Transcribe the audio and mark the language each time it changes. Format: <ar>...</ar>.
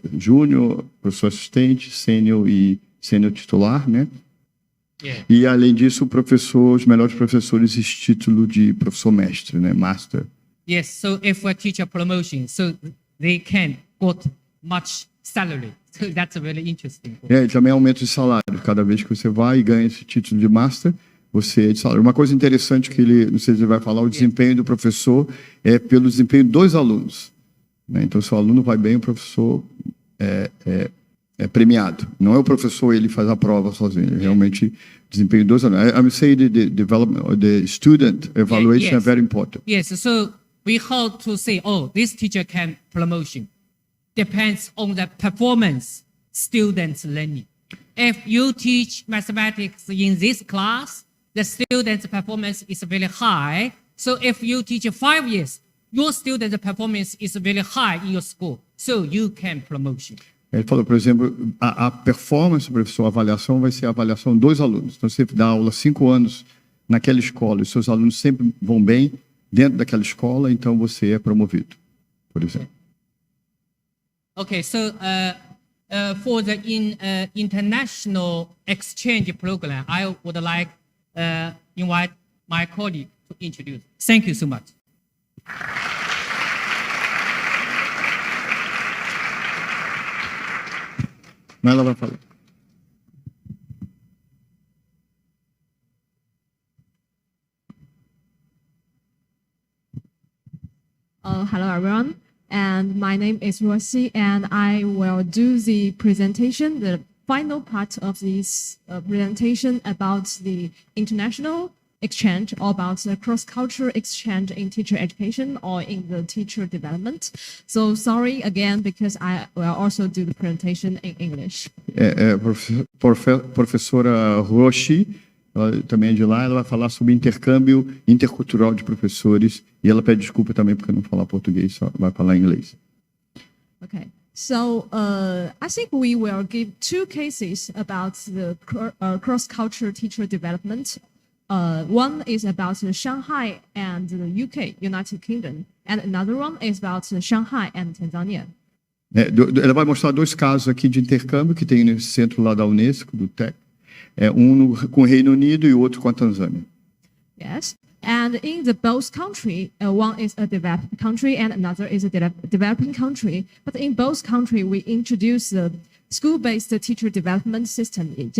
<pt>Júnior, professor assistente, sênior e sênior titular, né?</pt> <en>Yeah.</en> <pt>E além disso, os melhores professores, esse título de professor mestre, né?</pt> <en>Master. Yes, so if a teacher promotion, so they can got much salary. So that's really interesting.</en> <pt>E também aumento de salário. Cada vez que você vai e ganha esse título de master, você é de salário. Uma coisa interessante que ele, não sei se ele vai falar, o desempenho do professor é pelo desempenho dos alunos, né? Então, se o aluno vai bem, o professor é premiado. Não é o professor, ele faz a prova sozinho. Realmente, o desempenho dos alunos.</pt> <en>I would say the development, the student evaluation is very important. Yes, so we have to say, oh, this teacher can promotion. Depends on the performance students learning. If you teach mathematics in this class, the student's performance is very high. So if you teach 5 years, your student's performance is very high in your school. So you can promotion.</en> <pt>Ele falou, por exemplo, a performance do professor, a avaliação vai ser a avaliação dos alunos. Então, você dá aula 5 anos naquela escola e os seus alunos sempre vão bem dentro daquela escola, então você é promovido, por exemplo.</pt> <en>Okay, so for the international exchange program, I would like invite my colleague to introduce. Thank you so much.</en> <pt>Ela vai falar.</pt> <en>Hello everyone, and my name is Rosie, and I will do the presentation, the final part of this presentation about the international exchange or about the cross-cultural exchange in teacher education or in the teacher development. So sorry again, because I will also do the presentation in English.</en> <pt>Professora Roshi, ela também é de lá, ela vai falar sobre intercâmbio intercultural de professores e ela pede desculpa também porque não fala português, só vai falar inglês.</pt> <en>Okay. So I think we will give two cases about the cross-cultural teacher development. One is about Shanghai and the UK, United Kingdom, and another one is about Shanghai and Tanzania.</en> <pt>Ela vai mostrar dois casos aqui de intercâmbio que tem nesse centro lá da Unesco, do TEC, um com o Reino Unido e o outro com a Tanzânia.</pt> <en>Yes, and in the both country, one is a developed country and another is a developing country. But in both country, we introduce the school-based teacher development system.</en>